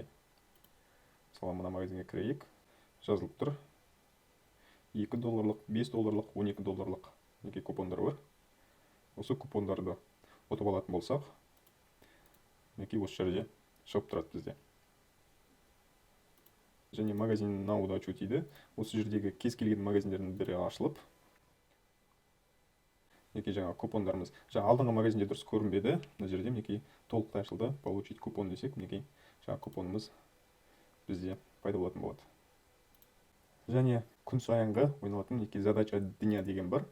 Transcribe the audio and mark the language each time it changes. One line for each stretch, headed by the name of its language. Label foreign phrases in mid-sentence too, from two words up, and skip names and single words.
Kazakh: Мысалы мына магазинге кірейік. Жазылып тұр. 2 долларлық, 5 долларлық, 12 долларлық мінекей купондар бар. Осы купондарды ұтып алатын болсақ, мінекей осы жерде шығып тұрады бізде. Және магазин
Russian: на удачу
Kazakh: дейді. Осы жердегі кез келген магазиндердің бірі ашылып, мінекей жаңа купондарымыз. Жаңа алдыңғы магазинде дұрыс көрінбеді. Мына жерде мінекей толықтай ашылды.
Russian: Получить купон
Kazakh: десек, мінекей жаңа купонымыз бізде пайда болатын болады. Және күн сайынғы ойналатын мінекей
Russian: задача дня
Kazakh: деген бар.